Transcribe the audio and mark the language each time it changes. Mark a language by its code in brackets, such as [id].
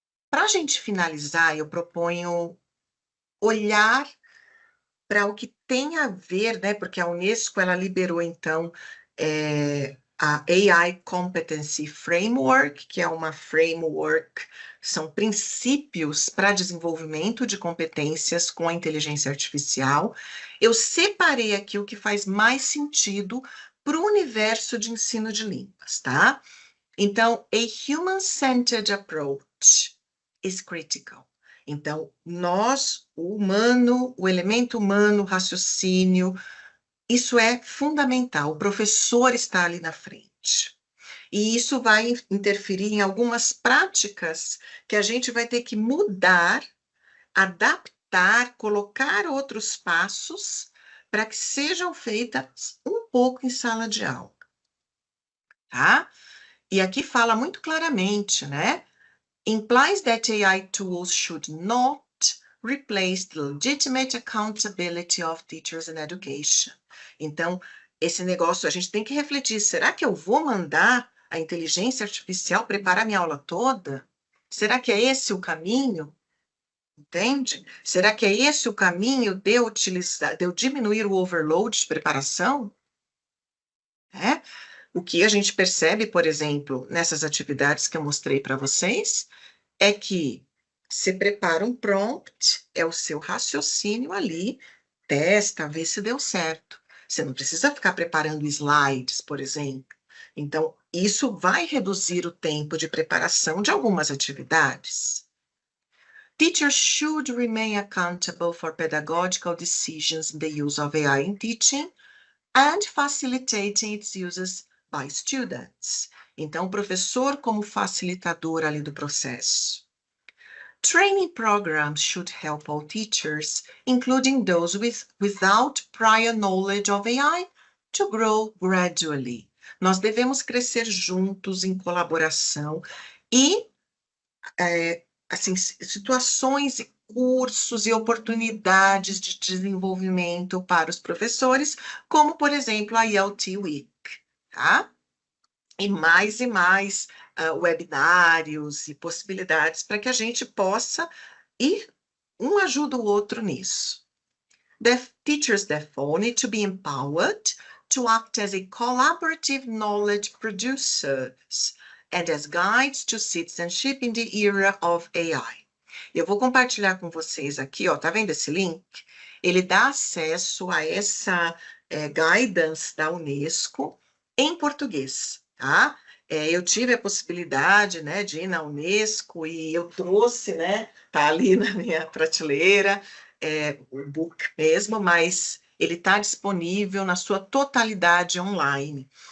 [pt] Para a gente finalizar, eu proponho olhar para o que tem a ver, né, porque a Unesco ela liberou, então, a AI Competency Framework, que é uma framework, são princípios para desenvolvimento de competências com a inteligência artificial. Eu separei aqui o que faz mais sentido para o universo de ensino de línguas, tá? Então, [en] a human-centered approach is critical. [pt] Então, nós, o humano, o elemento humano, o raciocínio, isso é fundamental. O professor está ali na frente. E isso vai interferir em algumas práticas que a gente vai ter que mudar, adaptar, colocar outros passos para que sejam feitas um pouco em sala de aula, tá? E aqui fala muito claramente, né? [en] Implies that AI tools should not replace the legitimate accountability of teachers in education. [pt] Então, esse negócio, a gente tem que refletir, será que eu vou mandar a inteligência artificial preparar minha aula toda? Será que é esse o caminho? Entende? Será que é esse o caminho de eu diminuir o overload de preparação? É? O que a gente percebe, por exemplo, nessas atividades que eu mostrei para vocês, é que você prepara um prompt, é o seu raciocínio ali, testa, vê se deu certo. Você não precisa ficar preparando slides, por exemplo. Então, isso vai reduzir o tempo de preparação de algumas atividades. [en] Teachers should remain accountable for pedagogical decisions in the use of AI in teaching and facilitating its uses by students. [pt] Então, o professor como facilitador ali do processo. [en] Training programs should help all teachers, including those without prior knowledge of AI, to grow gradually. [pt] Nós devemos crescer juntos, em colaboração, e assim, situações e cursos e oportunidades de desenvolvimento para os professores, como, por exemplo, a ELT Week, tá? E mais webinários e possibilidades para que a gente possa ir, um ajuda o outro nisso. [en] Teachers, therefore, need to be empowered to act as a collaborative knowledge producers and as guides to citizenship in the era of AI. [pt] Eu vou compartilhar com vocês aqui, ó, tá vendo esse link? Ele dá acesso a essa guidance da Unesco em português, tá? Eu tive a possibilidade, né, de ir na Unesco e eu trouxe, né, tá ali na minha prateleira, o book mesmo, mas ele está disponível na sua totalidade online.